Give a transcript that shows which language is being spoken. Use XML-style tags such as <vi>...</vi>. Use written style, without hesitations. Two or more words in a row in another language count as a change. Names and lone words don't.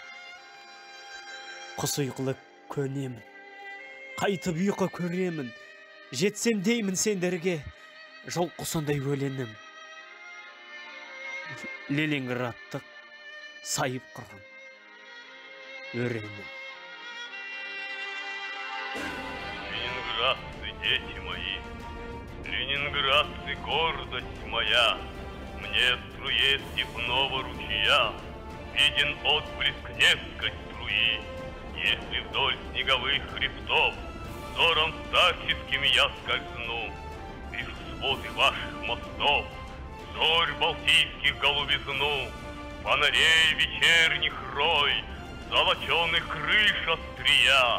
<kk>Құс ұйқылы көнемін, қайтып ұйқы көремін, жетсем деймін сендерге, жол құсындай өлеңім. Ленинградтық сайып қырғын өренім.</kk> <ru>Ленинградцы, дети мои, ленинградцы, гордость моя, мне в струе степного ручья виден отблеск Невской струи. Если вдоль снеговых хребтов взором старческим я скользну, вижу своды ваших мостов, зорь балтийских голубизну, фонарей вечерних рой, золоченых крыш острия.</ru>